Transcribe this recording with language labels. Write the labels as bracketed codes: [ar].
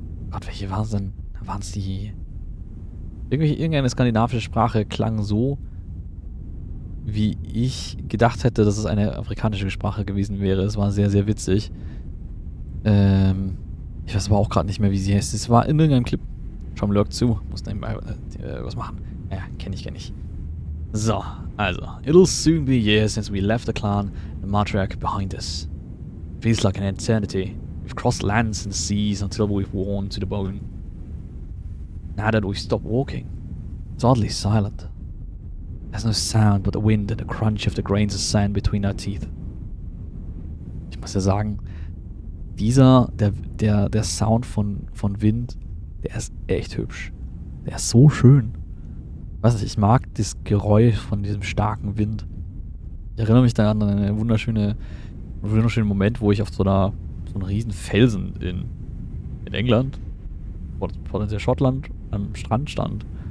[de] Gott, welche waren es denn? Waren es die. Irgendeine skandinavische Sprache klang so, wie ich gedacht hätte, dass es eine afrikanische Sprache gewesen wäre. Es war sehr, sehr witzig. Ich weiß aber auch gerade nicht mehr, wie sie heißt. Es war in irgendeinem Clip. Schau mal zu. Muss nebenbei was machen. Ja, kenn ich. So, also. [en] It'll soon be years since we left the clan and Matriarch behind us. Feels like an eternity. We've crossed lands and seas until we've worn to the bone. Now that we've stopped walking, it's oddly silent. There's no sound but the wind and the crunch of the grains of sand between our teeth. [de] Ich muss ja sagen, der Sound von Wind, der ist echt hübsch. Der ist so schön. Weiß nicht, ich mag das Geräusch von diesem starken Wind. Ich erinnere mich da an einen wunderschönen Moment, wo ich auf so einem riesen Felsen in England, potenziell Schottland, am Strand stand.